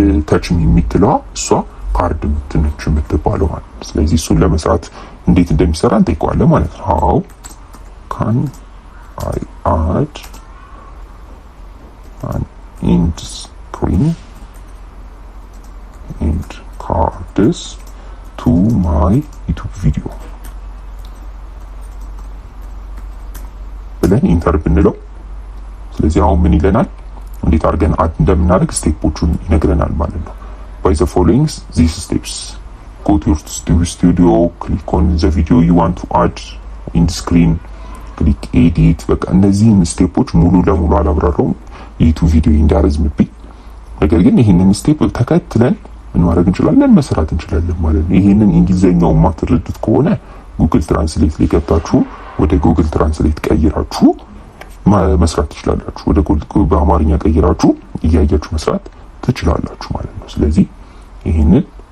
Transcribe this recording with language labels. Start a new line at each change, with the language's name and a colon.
Amharic: ተች የሚትለዋ እሷ ካርድ የምትባለው ማለት ነው። ስለዚህ እሱን ለመስራት እንዴት እንደሚሰራ እንጠይቀዋለን ማለት ነው።
English: how can I add an end screen and cards to my YouTube video
Amharic: ብለን ኢንተር ብንለው ስለዚህ አሁን ምን ይለናል? እንዴት አድርገን አድ እንደምናደርግ ስቴፖቹን ይነግረናል ማለት ነው።
English: by the following these steps go to your studio, click on the video you want to add in the screen,
Amharic: ክሊክ ኤዲት፣ በቃ እነዚህን ስቴፖች ሙሉ ለሙሉ አላብራራውም ዩቲዩብ ቪዲዮ እንዳረዝምብኝ። ነገር ግን ይሄንን ስቴፕ ተከትለን ምን ማድረግ እንችላለን መስራት እንችላለን ማለት ነው። ይሄንን እንግሊዘኛው ማትረዱት ከሆነ ጉግል ትራንስሌት ላይ ገብታችሁ ወደ ጉግል ትራንስሌት ቀይራችሁ መስራት ትችላላችሁ። ወደ በአማርኛ ቀይራችሁ እያያችሁ መስራት ትችላላችሁ ማለት ነው። ስለዚህ ይሄንን